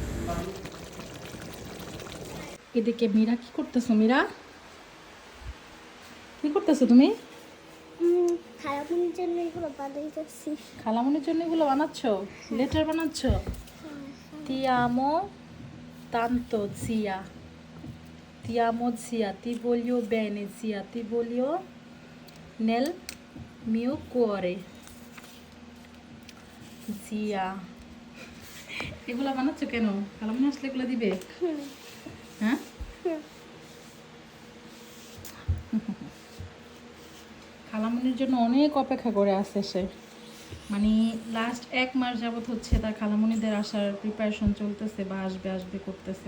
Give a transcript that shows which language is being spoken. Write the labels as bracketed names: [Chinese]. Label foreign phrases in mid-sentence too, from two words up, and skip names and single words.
[Bangla] এদিকে মীরা কি করতেছো? মীরা কি করতেছো তুমি? খালামুনির জন্য এগুলো বানাইতেছি। খালামণির জন্য এগুলো বানাচ্ছো? লেটার বানাচ্ছো? [Italian] ti amo tanto zia, ti amo zia, ti voglio bene zia, ti voglio nel mio cuore zia। [Bangla] এগুলা বানাচ্ছো কেন? খালামণি আসলে এগুলো দিবে? হ্যাঁ, খালামণির জন্য অনেক অপেক্ষা করে আসছে সে, মানে লাস্ট 1 মাস যাবত হচ্ছে তার খালামণিদের আসার প্রিপারেশন চলতেছে, বা আসবে আসবে করতেছে।